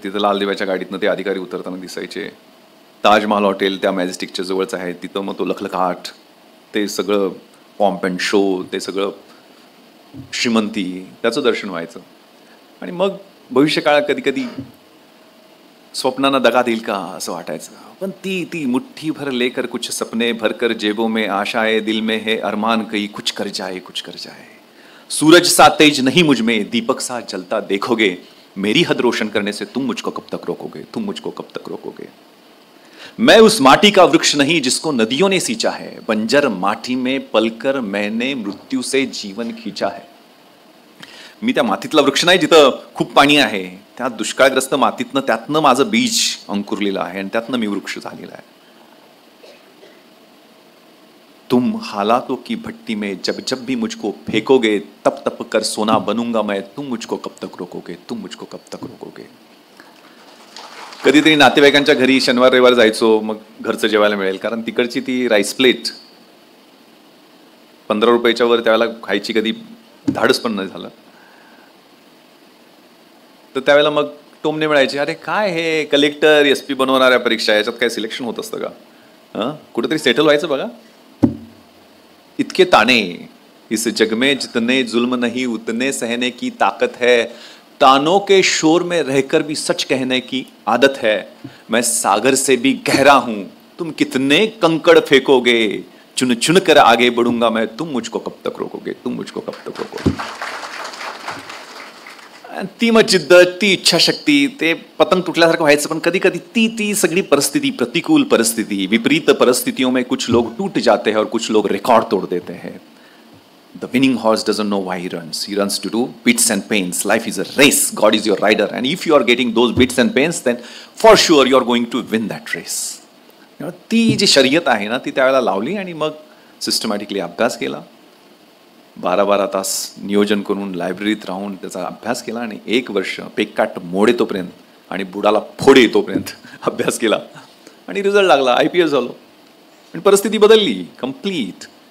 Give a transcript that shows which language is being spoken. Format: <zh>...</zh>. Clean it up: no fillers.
<mr>तिथं लाल दिव्याच्या गाडीतनं ते अधिकारी उतरताना दिसायचे. ताजमहाल हॉटेल त्या मॅजेस्टिकच्या जवळच आहे. तिथं मग तो लखलखाट, ते सगळं</mr> <en>pomp and show,</en> <mr>ते सगळं श्रीमंती, त्याचं दर्शन व्हायचं. आणि मग भविष्यकाळात कधी कधी स्वप्नांना दगा देईल का असं वाटायचं. पण ती</mr> <hi>मुट्ठी भर लेकर कुछ सपने भरकर जेबों में आशाएं दिल में है अरमान कहीं कुछ कर जाए कुछ कर जाए. सूरज सा तेज नहीं मुझ में दीपक सा जलता देखोगे. मेरी हद रोशन करने से तुम मुझको कब तक रोकोगे, तुम मुझको कब तक रोकोगे. मैं उस माटी का वृक्ष नहीं जिसको नदियों ने सींचा है. बंजर माटी में पलकर मैंने मृत्यू से जीवन खींचा है.</hi> <mr>मी त्या मातीतला वृक्ष नाही जिथं खूप पाणी आहे. त्या दुष्काळग्रस्त मातीतनं, त्यातनं माझं बीज अंकुरलेलं आहे आणि त्यातनं मी वृक्ष झालेला आहे.</mr> <hi>तुम हालातों की भट्टी में जब जब भी मुझको फेंकोगे तप तप कर सोना बनूंगा मैं. तुम मुझको कब तक रोकोगे, तुम मुझको कब तक रोकोगे.</hi> <mr>कधीतरी नातेवाईकांच्या घरी शनिवार रविवार जायचो. मग घरचं जेवायला मिळेल, कारण तिकडची ती राईस प्लेट 15 रुपयाच्या वर त्यावेळेला खायची कधी धाडस पण नाही झालं. तर त्यावेळेला मग टोमणे मिळायचे, अरे काय हे कलेक्टर SP बनवणाऱ्या परीक्षा, याच्यात काय सिलेक्शन होत असतं का, कुठेतरी सेटल व्हायचं बघा.</mr> <hi>इतके ताणे इस जग में जितने जुल्म नहीं उतने सहने की ताकत है. तानों के शोर में रहकर भी सच कहने की आदत है. मैं सागर से भी गहरा हूं, तुम कितने कंकड़ फेंकोगे. चुन चुन कर आगे बढ़ूंगा मैं, तुम मुझको कब तक रोकोगे, तुम मुझको कब तक रोकोगे.</hi> <mr>ती मग जिद्द, ती इच्छाशक्ती, ते पतंग तुटल्यासारखं व्हायचं. पण कधी कधी ती सगळी परिस्थिती, प्रतिकूल परिस्थिती,</mr> <hi>विपरीत परिस्थितियों में कुछ लोग टूट जाते हैं और कुछ लोग रिकॉर्ड तोड़ देते हैं.</hi> <en>The winning horse doesn't know why he runs. He runs to do bits and pains. Life is a race. God is your rider. And if you are getting those bits and pains, then for sure you are going to win that race.</en> <mr>ती जी शर्यत आहे ना, ती त्यावेळेला लावली आणि मग systematically अभ्यास केला. 12-12 तास नियोजन करून लायब्ररीत राहून त्याचा अभ्यास केला. आणि 1 वर्ष पेकाट मोड येतोपर्यंत आणि बुडाला फोड येतोपर्यंत अभ्यास केला. आणि रिझल्ट लागला, IPS झालो. आणि परिस्थिती बदलली कम्प्लीट.</mr>